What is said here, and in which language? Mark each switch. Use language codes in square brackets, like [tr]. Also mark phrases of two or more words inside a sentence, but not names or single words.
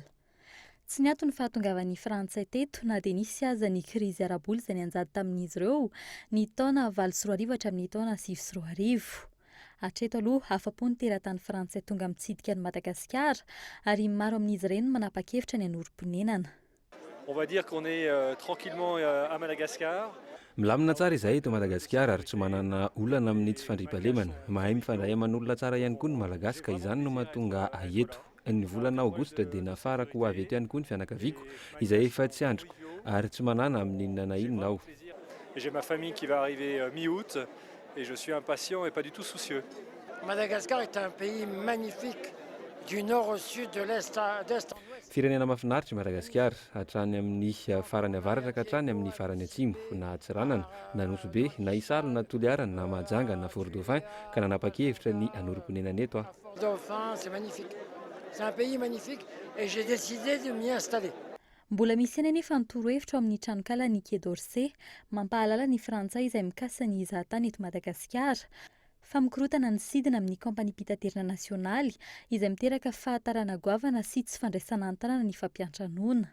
[mg] Tsy niato ny fahatongavan'ny Frantsay teto na dia nisy aza ny krizy ara-bola izay nianjady tamin'izy ireo ny taona 2024 hatramin'ny taona 2025. Hatreto aloha afa-po ny teratany Frantsay tonga mitsidika ny Madagasikara ary maro amin'izy ireny manapa-kevitra ny hanorim-ponenana. [fr] On va dire qu'on est tranquillement à Madagascar. [mg] Milamina tsara izahay eto Madagasikara ary tsy manana olana amin'ny tsy fandriampahalemana. Mahay mifandray aman'olona tsara ihany koa ny Malagasy ka izany no mahatonga eto. Ny volana Aogositra dia nafarako avy eto ihany koa ny fianakaviako izay efa tsy andriko ary tsy manana amin'ny inona na inona aho. [fr] J'ai ma famille qui va arriver mi-août et je suis impatient et pas du tout soucieux. Madagascar est un pays magnifique du nord au sud, de l'est en ouest. [mg] Firenena mahafinaritra Madagasikara, hatrany amin'ny farany avaratra ka hatrany amin'ny farany atsimo, na Atsiranana, na Nosy-be, na Isalo, na Toliarana, na Mahajanga, na Fort Dauphin ka nanapa-kevitra ny hanorim-ponenana eto. [fr] Dauphin, c'est magnifique. C'est un pays magnifique et j'ai décidé de m'y installer. [mg] Mbola misy eny anefa ny torohevitra amin'ny tranokala ny Quai d'Orsay mampahalala ny Frantsay izay mikasa ny hizahatany eto Madagasikara fa mikorotana ny sidina amin'ny kampany mpitaterana nasionaly izay miteraka fahatarana goavana sy tsy fandraisana an-tanana ny fampiantranoana.